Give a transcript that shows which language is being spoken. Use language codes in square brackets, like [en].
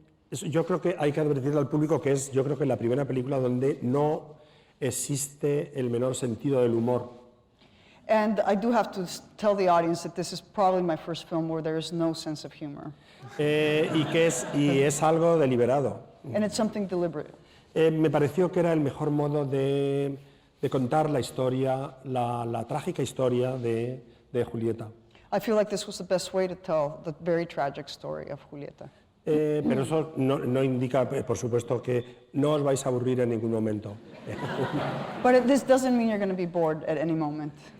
[es] Yo creo que hay que advertirle al público que yo creo que es la primera película donde no existe el menor sentido del humor. [en] And I do have to tell the audience that this is probably my first film where there is no sense of humor. [es] Y es algo deliberado. [en] And it's something deliberate. [es] Me pareció que era el mejor modo de contar la historia, la trágica historia de Julieta. [en] I feel like this was the best way to tell the very tragic story of Julieta. [es] Pero eso no indica, por supuesto, que no os vais a aburrir en ningún momento. [en] But this doesn't mean you're going to be bored at any moment.